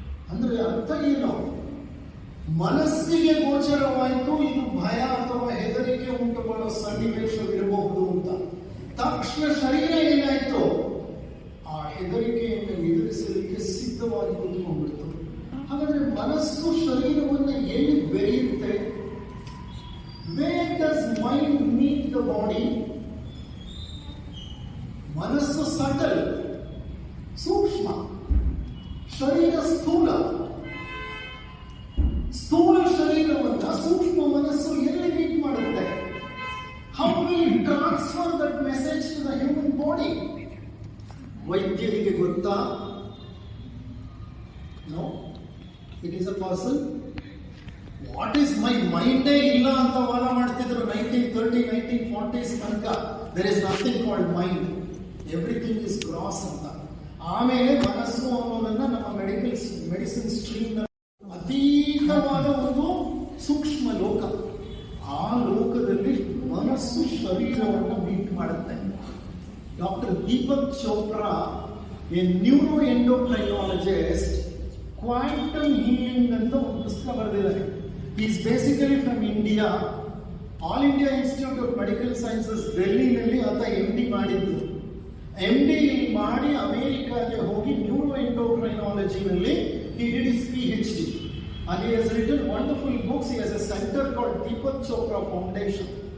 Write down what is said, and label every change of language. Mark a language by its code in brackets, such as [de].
[kn] ಅಂದ್ರೆ ಅರ್ಥ ಏನು? ಮನಸ್ಸಿಗೆ ಗೋಚರವಾಯಿತು ಇದು ಭಯ ಅಥವಾ ಹೆದರಿಕೆ ಉಂಟು ಮಾಡೋ ಸನ್ನಿವೇಶವಿರಬಹುದು ಅಂತ. ತಕ್ಷಣ ಶರೀರ ಏನಾಯ್ತು, ಆ ಹೆದರಿಕೆಯನ್ನು ಎದುರಿಸಲಿಕ್ಕೆ ಸಿದ್ಧವಾಗಿ ಕೂತ್ಕೊಂಡ್ಬಿಡ್ತು. ಹಾಗಾದ್ರೆ ಮನಸ್ಸು ಶರೀರವನ್ನು ಎಲ್ಲಿ ಬೆರೆಯುತ್ತೆ? [en] Where does mind meet the body? [kn] ಮನಸ್ಸು ಸಟಲ್, ಸೂಕ್ಷ್ಮ, ಶರೀರ ಸ್ಥೂಲ. ಸ್ಥೂಲ ಶರೀರವನ್ನ ಸೂಕ್ಷ್ಮ ಮನಸ್ಸು ಎಲ್ಲಿ ಮೀಟ್ ಮಾಡುತ್ತೆ? [en] How will it transfer that message to the human body? [kn] ವೈದ್ಯರಿಗೆ ಗೊತ್ತಾ? [en] No, it is a puzzle. [kn] What is my ಮೈಂಡೇ ಇಲ್ಲ ಅಂತ ವಾದ ಮಾಡ್ತಿದ್ರು 1930, 1940s ತನಕ. [en] There is nothing called mind, everything is gross ಅಂತ. [kn] ಆಮೇಲೆ ಮನಸ್ಸು ಅನ್ನೋದನ್ನ ನಮ್ಮ ಮೆಡಿಸಿನ್ ಸ್ಟ್ರೀಮ್ ಅತೀತವಾದ ಒಂದು ಸೂಕ್ಷ್ಮ ಲೋಕ. ಆ ಲೋಕದಲ್ಲಿ ಮನಸ್ಸು ಶರೀರವನ್ನು ಮೀಟ್ ಮಾಡುತ್ತೆ. Doctor Deepak Chopra, [en] a neuroendocrinologist, [kn] quantum healing ಅಂತ ಒಂದು ಪುಸ್ತಕ ಬರೆದಿದ್ದಾರೆ. [en] Is basically from India. [kn] All India institute of medical sciences ಡೆಲ್ಲಿನಲ್ಲಿ ಆತ MD ಮಾಡಿದ್ದು. MD ಮಾಡಿ ಅಮೆರಿಕಾಗೆ ಹೋಗಿ neuro ಎಂಡೋಕ್ರೈನಾಲಜಿನಲ್ಲಿ [en] he did his PhD and he has written wonderful books. He has a center called Deepak Chopra Foundation.